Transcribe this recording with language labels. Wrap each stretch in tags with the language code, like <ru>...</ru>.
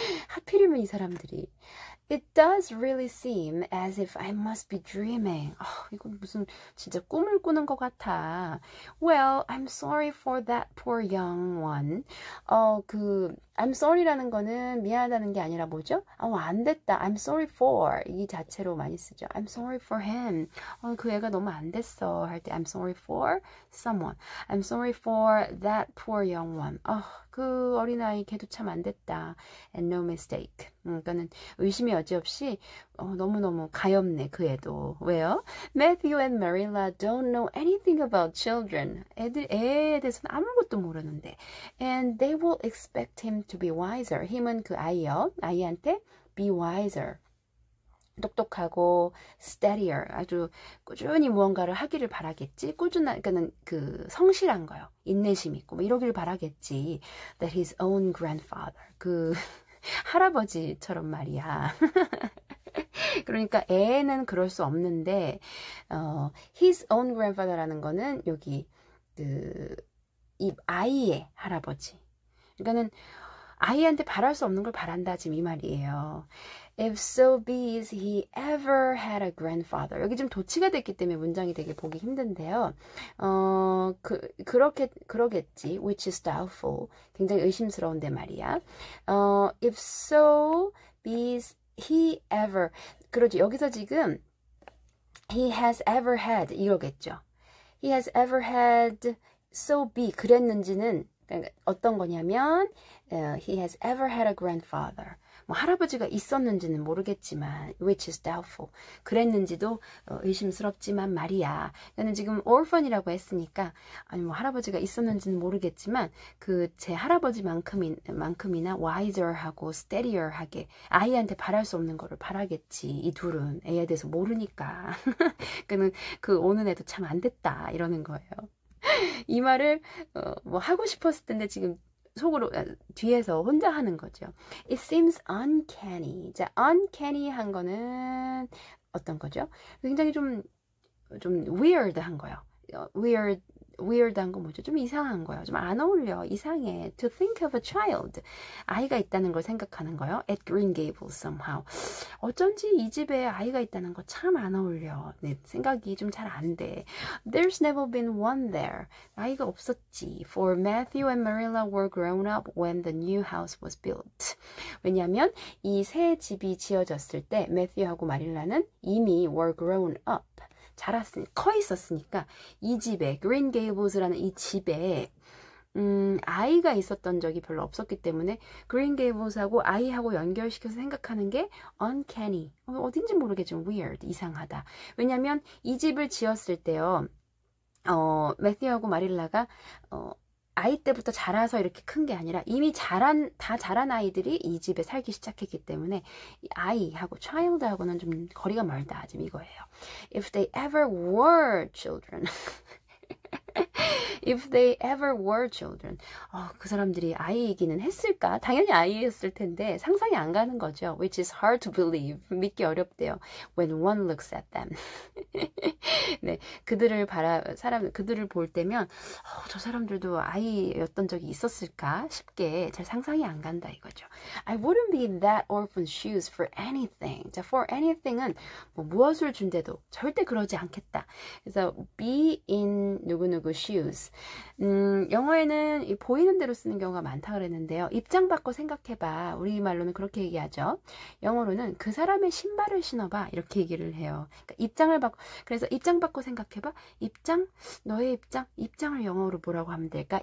<ko>하필이면 이 사람들이</ko> <en>It does really seem as if I must be dreaming. 이건 무슨 진짜 꿈을 꾸는 것 같아. Well, I'm sorry for that poor young one. I'm sorry라는</en> <ko>거는 미안하다는 게 아니라 뭐죠? 안 됐다.</ko> <en>I'm sorry for</en> <ko>이 자체로 많이 쓰죠.</ko> <en>I'm sorry for him.</en> <ko>그 애가 너무 안 됐어 할 때</ko> <en>I'm sorry for someone. I'm sorry for that poor young one.</en> <ko>그 어린아이 걔도 참 안 됐다.</ko> <en>And no mistake.</en> <ko>그러니까는 의심이 여지없이 너무너무 가엾네 그 애도. 왜요?</ko> <en>Matthew and Marilla don't know anything about children.</en> <ko>애에 대해서는 아무것도 모르는데.</ko> <en>And they will expect him to be wiser.</en> <ko>힘은 그 아이한테</ko> <en>be wiser.</en> <ko>똑똑하고 steadier 아주 꾸준히 무언가를 하기를 바라겠지. 그러니까는 그 성실한 거요. 인내심 있고 뭐 이러기를 바라겠지.</ko> <en>That his own grandfather</en> <ko>그 할아버지처럼 말이야. 그러니까 애는 그럴 수 없는데</ko> <en>his own grandfather라는</en> <ko>거는 여기 이 아이의 할아버지. 그러니까는 아이한테 바랄 수 없는 걸 바란다 지금 이 말이에요.</ko> <en>If so be as he ever had a grandfather.</en> <ko>여기 좀 도치가 됐기 때문에 문장이 되게 보기 힘든데요. 그러겠지.</ko> <en>Which is doubtful.</en> <ko>굉장히 의심스러운데 말이야.</ko> <en>If so be as he ever.</en> <ko>그러죠. 여기서 지금</ko> <en>he has ever had</en> <ko>이거겠죠.</ko> <en>He has ever had so be</en> <ko>그랬는지는 어떤 거냐면</ko> <en>he has ever had a grandfather.</en> <ko>뭐 할아버지가 있었는지는 모르겠지만</ko> <en>which is doubtful.</en> <ko>그랬는지도 의심스럽지만 말이야. 나는 지금 orphan이라고 했으니까 아니 뭐 할아버지가 있었는지는 모르겠지만 그 제 할아버지만큼이나 wiser하고 steadier하게 아이한테 바랄 수 없는 거를 바라겠지. 이 둘은 애에 대해서 모르니까. 그 오는 애도 참 안 됐다 이러는 거예요. 이 말을 뭐 하고 싶었을 텐데 지금 속으로 뒤에서 혼자 하는 거죠.</ko> <en>It seems uncanny.</en> <ko>자, uncanny 한 거는 어떤 거죠? 굉장히 좀 weird한 거요. weird한 거 뭐죠? 좀 이상한 거요. 좀 안 어울려. 이상해.</ko> <en>To think of a child.</en> <ko>아이가 있다는 걸 생각하는 거요.</ko> <en>At Green Gables somehow.</en> <ko>어쩐지 이 집에 아이가 있다는 거 참 안 어울려. 네, 생각이 좀 잘 안 돼.</ko> <en>There's never been one there.</en> <ko>아이가 없었지.</ko> <en>For Matthew and Marilla were grown up when the new house was built.</en> <ko>왜냐하면 이 새 집이 지어졌을 때 매튜하고 마릴라는 이미</ko> <en>were grown up.</en> <ko>커 있었으니까 이 집에 그린 게이블스라는 이 집에 아이가 있었던 적이 별로 없었기 때문에 그린 게이블스하고 아이하고 연결시켜서 생각하는 게 uncanny. 어딘지 모르겠지만 weird, 이상하다. 왜냐면 이 집을 지었을 때요. 매튜하고 마릴라가 아이 때부터 자라서 이렇게 큰 게 아니라 이미 다 자란 아이들이 이 집에 살기 시작했기 때문에 이 아이하고 child하고는 좀 거리가 멀다 지금 이거예요.</ko> <en>If they ever were children. If they ever were children.</en> <ko>그 사람들이 아이이기는 했을까? 당연히 아이였을 텐데 상상이 안 가는 거죠.</ko> <en>Which is hard to believe.</en> <ko>믿기 어렵대요.</ko> <en>When one looks at them.</en> <ko>네, 그들을 볼 때면 저 사람들도 아이였던 적이 있었을까 싶게 잘 상상이 안 간다 이거죠.</ko> <en>I wouldn't be in that orphan's shoes for anything.</en> <ko>자,</ko> <en>for anything</en> <ko>은 뭐 무엇을 준대도 절대 그러지 않겠다. 그래서 be in 누구누구 shoes. 영어에는 이 보이는 대로 쓰는 경우가 많다 그랬는데요. 입장 바꿔 생각해봐. 우리말로는 그렇게 얘기하죠. 영어로는 그 사람의 신발을 신어봐. 이렇게 얘기를 해요. 그러니까 그래서 입장 바꿔 생각해봐. 너의 입장을 영어로 뭐라고 하면 될까?</ko>